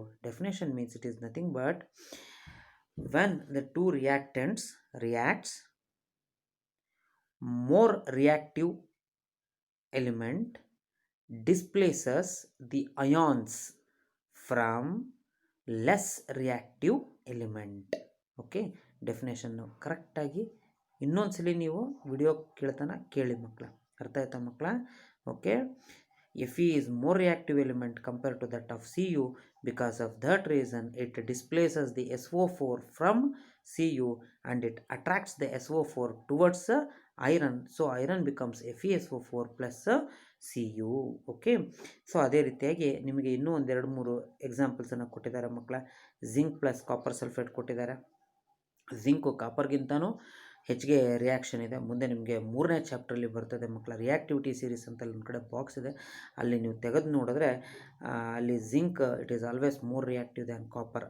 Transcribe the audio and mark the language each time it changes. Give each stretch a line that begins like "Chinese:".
English: Definition means it is nothing but when the two reactants reacts more reactive element displaces the ions from less reactive element.
Kannada: Okay, definition ಕರೆಕ್ಟಾಗಿ ಇನ್ನೊಂದ್ಸಲಿ ನೀವು video ಕೇಳ್ತಾನ ಕೇಳಿ ಮಕ್ಕಳ. ಅರ್ಥ ಆಯ್ತಾ ಮಕ್ಕಳ?
English: Okay, Fe is more reactive element compared to that of Cu. Because of that reason it displaces the SO4 from Cu and it attracts the SO4 towards iron. So iron becomes FeSO4 plus Cu.
Kannada: Okay, so ಅದೇ ರೀತಿಯಾಗಿ ನಿಮಗೆ ಇನ್ನೂ 2-3 ಎಕ್ಸಾಂಪಲ್ಸನ್ನು ಕೊಟ್ಟಿದ್ದಾರೆ ಮಕ್ಕಳ. Zinc plus copper sulphate ಕೊಟ್ಟಿದ್ದಾರೆ. Zinc ಕಾಪರ್ಗಿಂತನೂ ಹೆಚ್ಚಿಗೆ reaction ಇದೆ. ಮುಂದೆ ನಿಮಗೆ 3ನೇ ಚಾಪ್ಟ್ರಲ್ಲಿ ಬರ್ತದೆ ಮಕ್ಕಳ. ರಿಯಾಕ್ಟಿವಿಟಿ ಸೀರೀಸ್ ಅಂತ ಅಲ್ಲಿ ಒಂದು ಕಡೆ ಬಾಕ್ಸ್ ಇದೆ, ಅಲ್ಲಿ ನೀವು ತೆಗೆದು ನೋಡಿದ್ರೆ ಅಲ್ಲಿ zinc
English: It is always more reactive than copper.